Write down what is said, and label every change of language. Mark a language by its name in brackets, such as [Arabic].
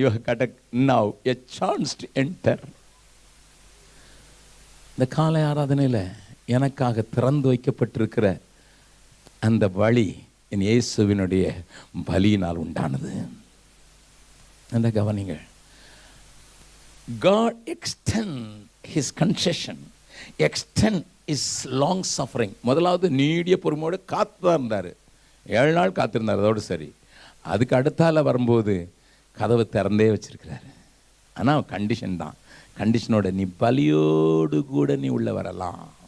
[English] You got now a chance to enter. [Tamil] இந்த காலை ஆராதனையில் எனக்காக திறந்து வைக்கப்பட்டிருக்கிற அந்த வழி என் இயேசுவினுடைய பலியினால் உண்டானது. அந்த கவனிங்கள். [English] God extend his concession, extend his long suffering. [Tamil] முதலாவது நீடிய பொறுமையோடு காத்துதான் இருந்தார். 7 நாள் காத்திருந்தார், அதோடு சரி. அதுக்கு அடுத்தால வரும்போது கதவை திறந்தே வச்சிருக்கிறாரு. ஆனால் கண்டிஷன் தான். கண்டிஷனோட, நீ பலியோடு கூட நீ உள்ள வரலாம்.